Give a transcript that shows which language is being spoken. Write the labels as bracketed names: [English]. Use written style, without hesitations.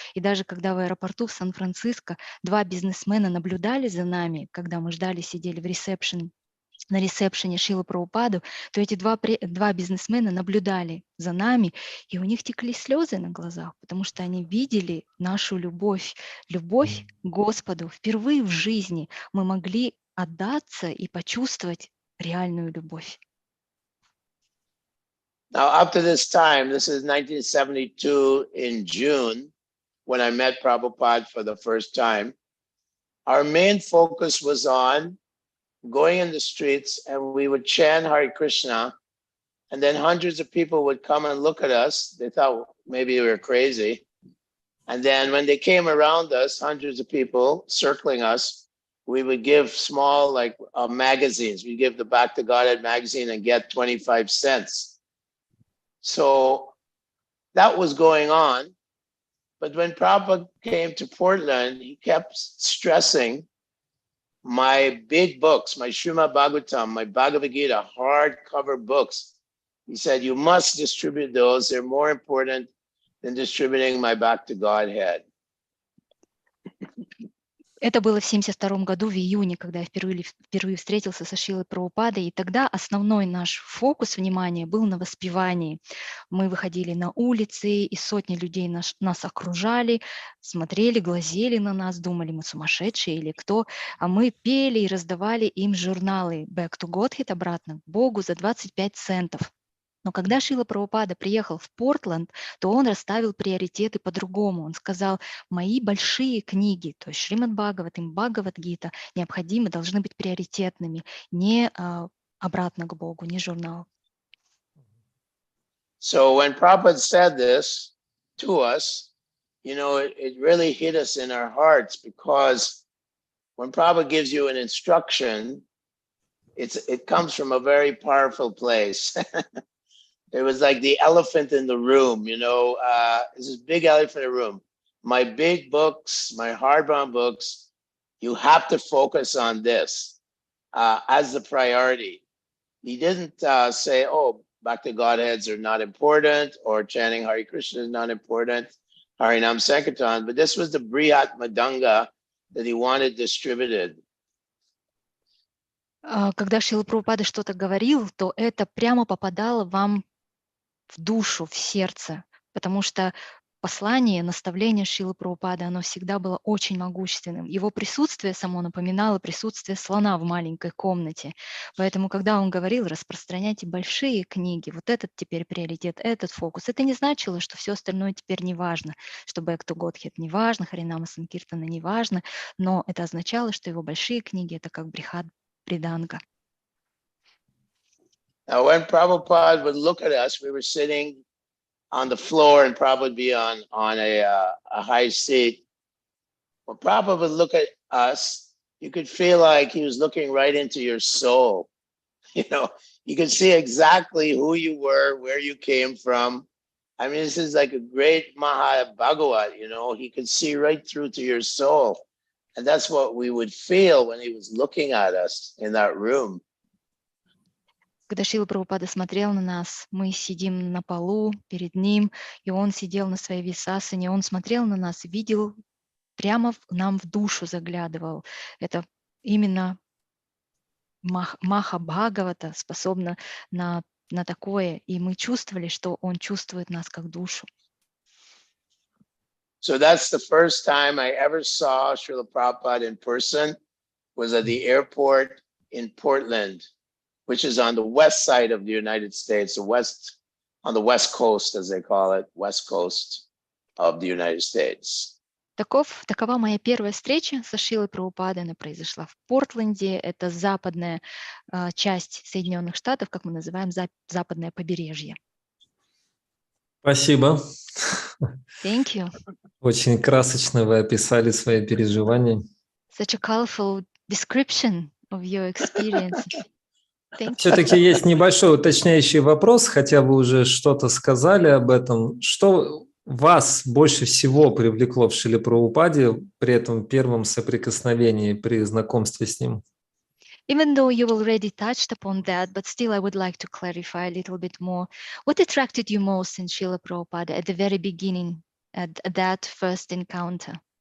[Russian] И даже когда в аэропорту в Сан-Франциско 2 бизнесмена наблюдали за нами, когда мы ждали, сидели на ресепшене Шрилы Прабхупаду, то эти два бизнесмена наблюдали за нами, и у них текли слезы на глазах, потому что они видели нашу любовь к Господу. Впервые в жизни мы могли отдаться и почувствовать реальную любовь. [English] Now, up to this time, this is 1972 in June, when I met Prabhupada for the first time, our main focus was on going in the streets, and we would chant Hare Krishna, and then hundreds of people would come and look at us. They thought maybe we were crazy. And then when they came around us, hundreds of people circling us, we would give small magazines. We give the Back to Godhead magazine and get 25 cents. So that was going on. But when Prabhupada came to Portland, he kept stressing my big books, my Srimad Bhagavatam, my Bhagavad Gita, hardcover books. He said, you must distribute those. They're more important than distributing my Back to Godhead. [Russian] Это было в 1972 году, в июне, когда я впервые встретился со Шрилой Прабхупадой, и тогда основной наш фокус внимания был на воспевании. Мы выходили на улицы, и сотни людей нас окружали, смотрели, глазели на нас, думали, мы сумасшедшие или кто, а мы пели и раздавали им журналы «Back to Godhead», обратно к Богу, за 25 центов. Но когда Шрила Прабхупада приехал в Портленд, то он расставил приоритеты по-другому. Он сказал, мои большие книги, то есть Шримад Бхагаватам, Бхагавад-гита, необходимы, должны быть приоритетными, не обратно к Богу, не журнал. [English] So when Prabhupada said this to us, it really hit us in our hearts, because when Prabhupada gives you an instruction, it comes from a very powerful place. It was like the elephant in the room, you know, this is big elephant in the room. My big books, my hardbound books, you have to focus on this as the priority. He didn't say, oh, back to Godheads are not important, or chanting Hare Krishna is not important, Harinam Sankirtan, but this was the Brihat Madanga that he wanted distributed. [Russian] Когда Шрила Прабхупада что-то говорил, то это прямо попадало вам в душу, в сердце, потому что послание, наставление Шрилы Прабхупады, оно всегда было очень могущественным. Его присутствие само напоминало присутствие слона в маленькой комнате. Поэтому, когда он говорил, распространяйте большие книги, вот этот теперь приоритет, этот фокус, это не значило, что все остальное теперь не важно, что Back to Godhead не важно, Харинама Санкиртана не важно, но это означало, что его большие книги — это как Брихат Приданга. [English] Now, when Prabhupada would look at us, we were sitting on the floor and Prabhupada would be on a high seat. When Prabhupada would look at us, you could feel like he was looking right into your soul. You know, you could see exactly who you were, where you came from. I mean, this is like a great Maha Bhagavat, you know, he could see right through to your soul. And that's what we would feel when he was looking at us in that room. [Russian] Когда Шрила Прабхупада смотрел на нас, мы сидим на полу перед ним, и он сидел на своей висасане, он смотрел на нас, видел, прямо нам в душу заглядывал. Это именно Маха Бхагавата способна на такое, и мы чувствовали, что он чувствует нас как душу. [English] So that's the first time I ever saw Srila Prabhupada in person, was at the airport in Portland, which is on the west side of the United States, on the west coast, as they call it, west coast of the United States. [Russian] Такова моя первая встреча со Шрилой Прабхупадой. Она произошла в Портленде. Это западная часть Соединенных Штатов, как мы называем, западное побережье. Спасибо. [English] Thank you. [Russian] Очень красочно вы описали свои переживания. [English] Such a colorful description of your experience. [Russian] Все-таки есть небольшой уточняющий вопрос, хотя вы уже что-то сказали об этом. Что вас больше всего привлекло в Шриле Прабхупаде при этом первом соприкосновении, при знакомстве с ним? [English] Even though you already touched upon that, but still I would like to clarify a little bit more. What attracted you most in Srila Prabhupada at the very beginning, at that first encounter?